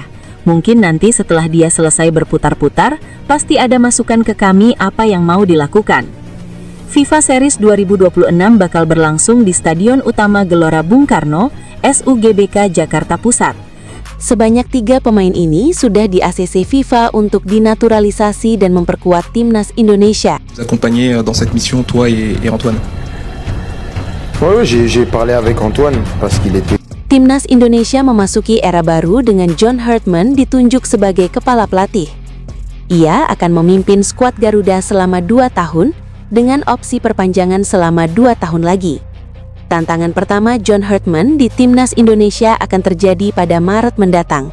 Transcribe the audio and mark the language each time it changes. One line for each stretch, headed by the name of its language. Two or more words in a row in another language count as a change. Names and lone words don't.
Indonesian: Mungkin nanti setelah dia selesai berputar-putar, pasti ada masukan ke kami apa yang mau dilakukan. FIFA Series 2026 bakal berlangsung di Stadion Utama Gelora Bung Karno, SUGBK Jakarta Pusat. Sebanyak 3 pemain ini sudah di ACC FIFA untuk dinaturalisasi dan memperkuat Timnas Indonesia.
French: Vous accompagner dans cette mission, toi et Antoine. Oui, j'ai parlé avec Antoine parce qu'il était.
Indonesian: Timnas Indonesia memasuki era baru dengan John Hartman ditunjuk sebagai kepala pelatih. Ia akan memimpin skuad Garuda selama 2 tahun dengan opsi perpanjangan selama 2 tahun lagi. Tantangan pertama John Hartman di Timnas Indonesia akan terjadi pada Maret mendatang.